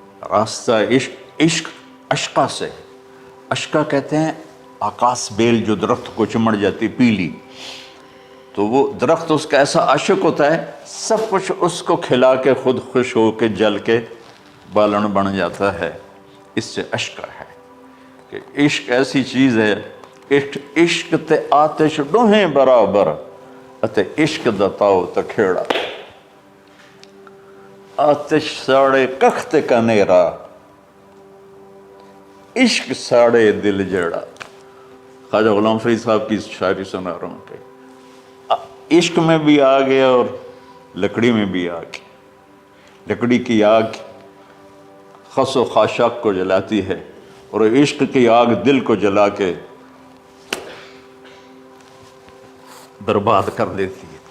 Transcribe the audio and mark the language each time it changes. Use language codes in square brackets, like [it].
[ur] راستہ عشق اشقا سے. اشقا کہتے ہیں آکاس بیل جو درخت کو چمڑ جاتی پیلی، تو وہ درخت اس کا ایسا عاشق ہوتا ہے سب کچھ اس کو کھلا کے خود خوش ہو کے جل کے بالن بن جاتا ہے. اس سے اشقا ہے کہ عشق ایسی چیز ہے. [skr] عشق تے آتش ڈوہیں برابر اتے عشق دا تاؤ تے کھیڑا. آتش ساڑے کخ تے کنیرا عشق ساڑے دل جڑا. [ur] خواجہ غلام فرید صاحب کی شاعری سنا رہا ہوں کہ عشق میں بھی آگ ہے اور لکڑی میں بھی آگ ہے. لکڑی کی آگ خس و خاشاک کو جلاتی ہے اور عشق کی آگ دل کو جلا کے برباد کر دیتی ہے.